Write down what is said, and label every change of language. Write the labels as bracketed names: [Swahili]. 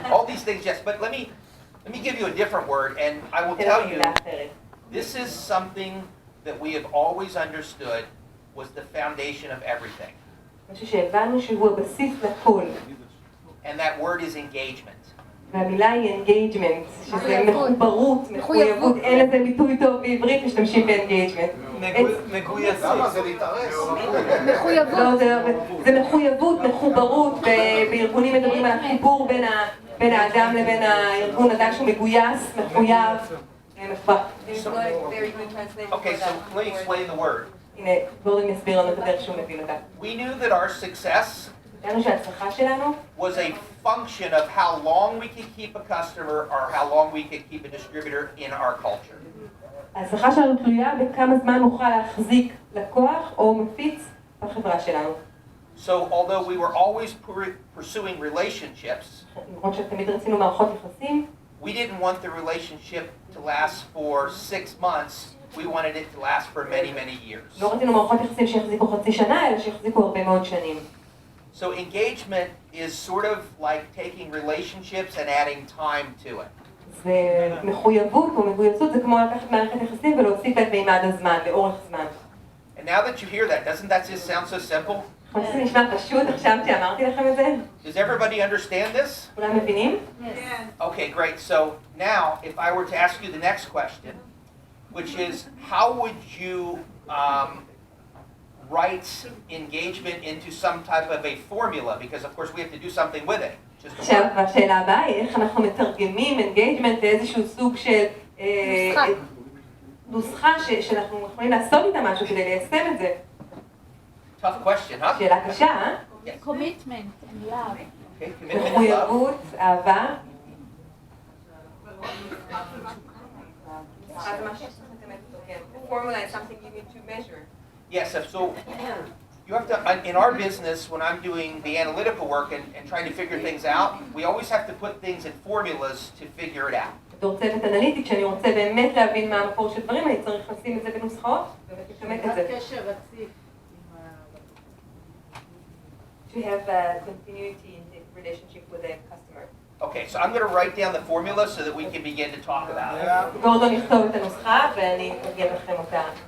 [English] all these things, yes, but let me give you a different word, and I will tell you, this is something that we have always understood was the foundation of everything. [Hebrew] משהו שהבנו שהוא הבסיס לכל. [English] And that word is engagement. [Hebrew] והמילה היא engagement, שזה מחוברות, מחויבות, אין לזה ביטוי טוב בעברית, משתמשים ב-engagement. מגויסות. למה זה להתארס? מחויבות. זה מחויבות, מחוברות, בארגונים מדברים על החיבור בין האדם לבין הארגון, אדם שהוא מגויס, מחויב. [English] Okay, so let me explain the word. [Hebrew] הנה, גורדון יסביר לנו את הדרך שהוא מבין אותה. [English] We knew that our success [Hebrew] ידענו שההצלחה שלנו [English] was a function of how long we could keep a customer or how long we could keep a distributor in our culture. [Hebrew] ההצלחה שלנו תלויה בכמה זמן נוכל להחזיק לקוח או מפיץ בחברה שלנו. [English] So although we were always pursuing relationships, [Hebrew] למרות שתמיד רצינו מערכות יחסים, [English] we didn't want the relationship to last for 6 months. We wanted it to last for many, many years. [Hebrew] לא רצינו מערכות יחסים שיחזיקו חצי שנה, אלא שיחזיקו הרבה מאוד שנים. [English] So engagement is sort of like taking relationships and adding time to it. [Hebrew] זה מחויבות או מגויסות, זה כמו לקחת מערכת יחסים ולהוסיף את מימד הזמן, לאורך זמן. [English] And now that you hear that, doesn't that just sound so simple? [Hebrew] זה נשמע פשוט עכשיו שאמרתי לכם את זה? [English] Does everybody understand this? [Hebrew] כולם מבינים? [English] Yes. Okay, great. So now, if I were to ask you the next question, which is, how would you write engagement into some type of a formula? Because of course we have to do something with it. [Hebrew] עכשיו, השאלה הבאה היא איך אנחנו מתרגמים engagement לאיזשהו סוג של נוסחה שאנחנו יכולים לעשות איתה משהו כדי ליישם את זה. [English] Tough question, huh? [Hebrew] שאלה קשה, אה? [English] Commitment and love. Okay, commitment and love. [Hebrew] מחויבות, אהבה. [English] The formula is something you need to measure. Yes, so you have to, in our business, when I'm doing the analytical work and trying to figure things out, we always have to put things in formulas to figure it out. [Hebrew] בתור צוות אנליטי, כשאני רוצה באמת להבין מה המקור של דברים, אני צריך לשים את זה בנוסחאות ולכמת את זה. קשר רציף. [English] To have a continuity in the relationship with the customer. Okay, so I'm going to write down the formula so that we can begin to talk about it. [Hebrew] גורדון יכתוב את הנוסחה ואני אגיד לכם אותה.